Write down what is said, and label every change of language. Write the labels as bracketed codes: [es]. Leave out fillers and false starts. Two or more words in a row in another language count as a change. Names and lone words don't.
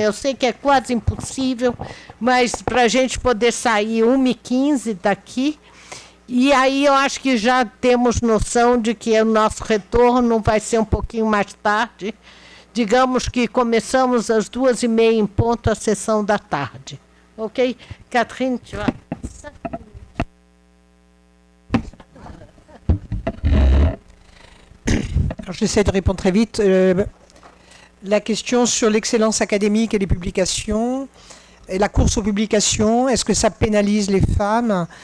[pt] Eu sei que é quase impossível, mas para a gente poder sair 1h15 daqui, e aí eu acho que já temos noção de que o nosso retorno vai ser um pouquinho mais tarde. Digamos que começamos às 2h30 em ponto a sessão da tarde. Ok? Catherine, [fr] tu vas... Alors, j'essaie de répondre très vite. La question sur l'excellence académique et les publications, et la course aux publications, est-ce que ça pénalise les femmes?